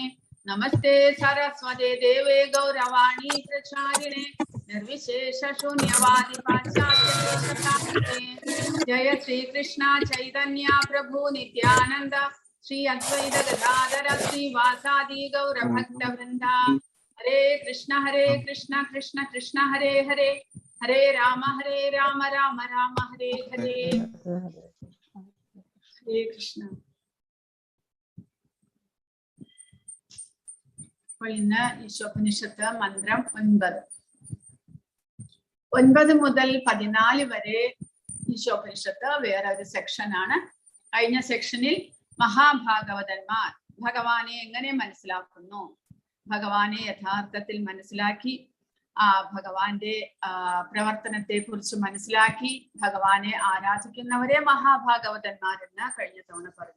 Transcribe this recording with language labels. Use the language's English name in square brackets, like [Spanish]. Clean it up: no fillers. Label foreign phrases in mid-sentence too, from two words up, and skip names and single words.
[Sanskrit] नमस्ते सरस्वते देवे गौरवाणी प्रचारिणे निर्विशेष शून्यवादि पाश्चात्य जय श्री कृष्ण चैतन्य प्रभु नित्यानन्द श्री अद्वैत गदाधर श्री वासादि गौर भक्त वृन्द हरे कृष्ण कृष्ण कृष्ण हरे हरे हरे राम राम राम हरे हरे. हरे कृष्ण. [Malayalam] അപ്പോൾ ഇന്ന് ഈശോപനിഷത്ത് മന്ത്രം 9 മുതൽ 14 വരെ ഈശോപനിഷത്ത് വേറെ ഒരു സെക്ഷനാണ്. കഴിഞ്ഞ സെക്ഷനിൽ മഹാഭാഗവതന്മാർ ഭഗവാനെ എങ്ങനെ മനസ്സിലാക്കുന്നു, ഭഗവാനെ യഥാർത്ഥത്തിൽ മനസ്സിലാക്കി, ഭഗവാന്റെ പ്രവർത്തനത്തെ കുറിച്ച് മനസ്സിലാക്കി ഭഗവാനെ ആരാധിക്കുന്നവരെ മഹാഭാഗവതന്മാരെന്ന് കഴിഞ്ഞ തവണ പറഞ്ഞു.